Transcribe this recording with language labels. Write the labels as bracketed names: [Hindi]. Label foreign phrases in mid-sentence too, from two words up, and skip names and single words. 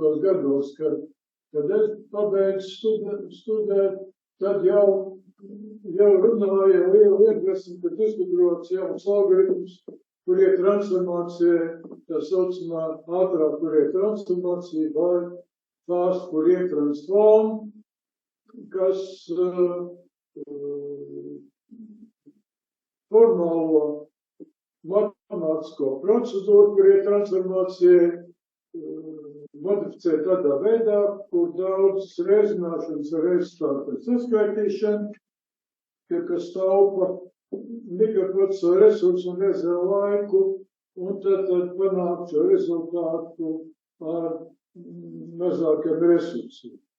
[Latvian] gados, kad es pabeidzu studēt, tad jau runāja lielu iedvesmu, kad izgudrots jauns algoritms, Fourier transformācija, tā saucamā ātrā Fourier transformācija vai [English] fast Fourier transform, [Latvian] kas formālo matemātisko procedūru Fourier transformācijai modificē tādā veidā, kur daudz reizināšanas ar rezultātu saskaitīšanu, kas taupa mikroprocesoru resursu un iezēl laiku, un tad panāk šo rezultātu ar mazākiem resursiem.